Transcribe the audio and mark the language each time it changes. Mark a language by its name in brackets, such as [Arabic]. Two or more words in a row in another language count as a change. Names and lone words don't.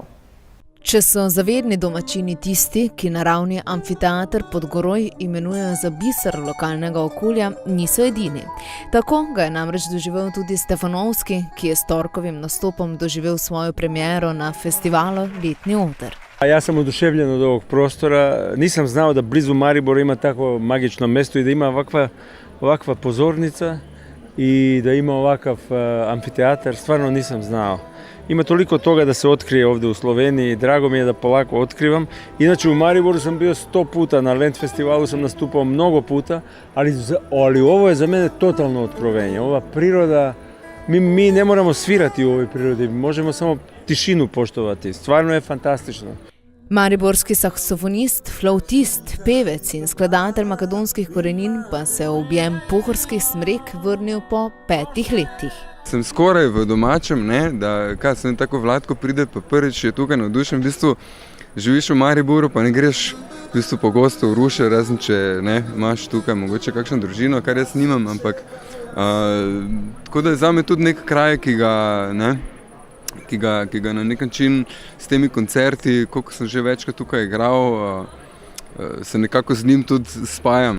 [Slovenian] Če so zavedni domačini tisti, ki naravni amfiteater Podgoroj imenujejo za biser lokalnega okolja, niso edini. Tako ga je namreč doživel tudi Stefanovski, ki je s torkovim nastopom doživel svojo premiero na festivalu Letni oder. [Serbian] Ja sam oduševljen od ovog prostora. Nisam znao da blizu Maribora ima tako magično mesto i da ima ovakva pozornica i da ima ovakav amfiteatar. Stvarno nisam znao. ima toliko toga da se otkrije ovdje u Sloveniji. Drago mi je da polako otkrivam. Inače u Mariboru sam bio 100 puta, na Lent festivalu sam nastupao mnogo puta, ali ovo je za mene totalno otkrovenje. Ova priroda, mi ne moramo svirati u ovoj prirodi, možemo samo tišinu poštovati. Stvarno je fantastično. [Slovenian] Mariborski saksofonist, flautist, pevec in skladatelj makedonskih korenin pa se v objem pohorskih smrek vrnil po 5 letih. Sem skoraj v domačem, da kaj sem tako Vlatko pride, pa prvič je tukaj navdušen, v bistvu živiš v Mariboru, pa ne greš v bistvu pogosto v Ruše, razen če imaš tukaj mogoče kakšno družino, kar jaz nimam, ampak tako da je zame tudi nek kraj, ki ga na nek način s temi koncerti, koliko sem že večkrat tukaj igral, se nekako z njim tudi spajam.